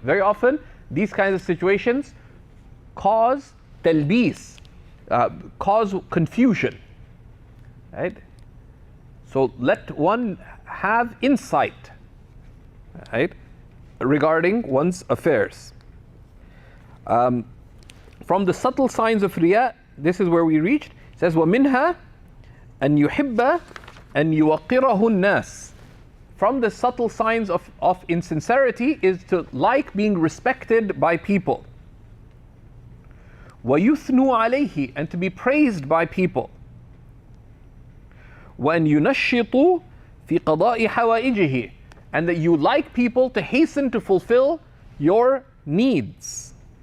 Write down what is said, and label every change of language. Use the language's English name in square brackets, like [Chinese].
[English] Very often these kinds of situations cause [Arabic] تلبيس, [English] cause confusion, right? So let one have insight, right, regarding one's affairs. From the subtle signs of riya, this is where we reached. It says [Arabic] وَمِنْهَا أَنْ يُحِبَّ أَنْ يُوَقِّرَهُ النَّاسِ. [English] From the subtle signs of insincerity is to like being respected by people. [Arabic] وَيُثْنُوا عَلَيْهِ, [English] and to be praised by people. [Arabic] وَأَنْ يُنَشِّطُوا فِي قَضَاءِ حَوَائِجِهِ, [English] and that you like people to hasten to fulfill your needs.